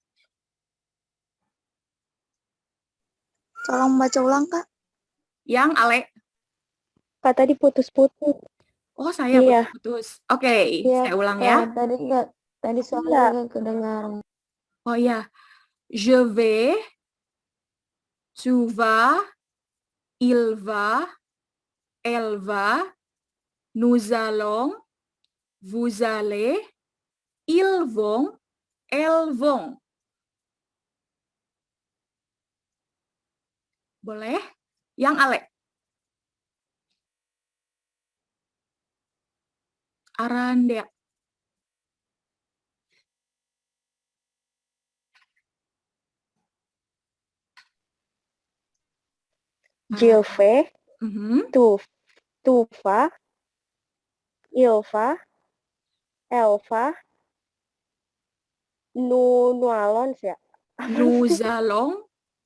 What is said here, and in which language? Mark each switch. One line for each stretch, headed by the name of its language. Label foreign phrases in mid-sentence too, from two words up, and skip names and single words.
Indonesian: Tolong baca ulang, Kak. Yang Ale? Kak tadi putus-putus. Oh, saya Iya. putus. Oke, Iya, saya ulang ya. Tadi enggak. Tadi soalnya enggak kedengaran. Oh ya.
French: Je vais, tu vas, il va, elle va, nous allons, vous allez, ils vont, elles vont.
Indonesian: Boleh? Yang Ale? Arandea.
French: Je vais, tu vas, il va, elle va, nous allons ya.